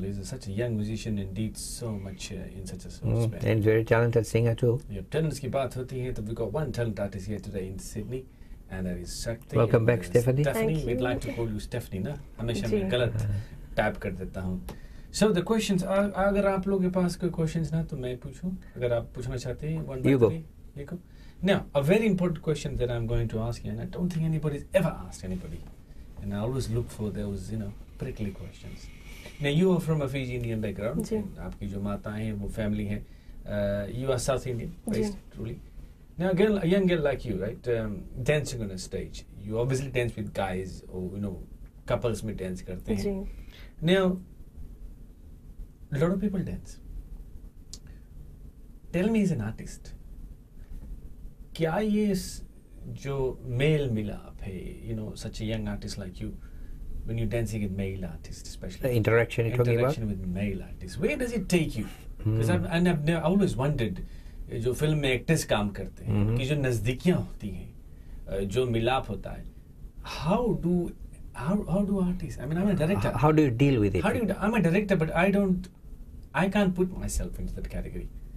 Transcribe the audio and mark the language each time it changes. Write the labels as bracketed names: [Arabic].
[English] He's such a young musician indeed, so much in such a small span. And very talented singer too. Yeah, [Hindi] talents ki baat hoti hai, [English] so we've got one talent artist here today in Sydney, and that is Shakti. Welcome back, Stephanie. Stephanie, we'd like to call you Stephanie, na? [Hindi] हमेशा मैं गलत type कर देता हूँ. [English] So the questions, [Hindi] अगर आप लोगों के पास कोई questions ना तो मैं पूछूं, अगर आप पूछना चाहते हैं, [English] one by three, you go. Now, a very important question that I'm going to ask you, and I don't think anybody's ever asked anybody, and I always look for those, prickly questions. Now, you are from a Fiji Indian background. [Hindi] आपकी जो माताएं हैं, वो family है. [English] You are South Indian, based truly. Now, a young girl like you, right, dancing on a stage, you obviously dance with guys, or [Hindi] couples में dance करते हैं. [English] Now, a lot of people dance. Tell me, as an artist, [Hindi] क्या ये जो male मिलाप है, [English] such a young artist like you, when you're dancing with male artists, especially the interaction you're talking about with male artists, where does it take you? Because I've always wondered, [Hindi] जो film में actors काम करते हैं, कि जो नजदीकियां होती हैं, जो मिलाप होता है, [English] how do artists, I mean, I'm a director. How do you deal with it? I'm a director, but I can't put myself into that category.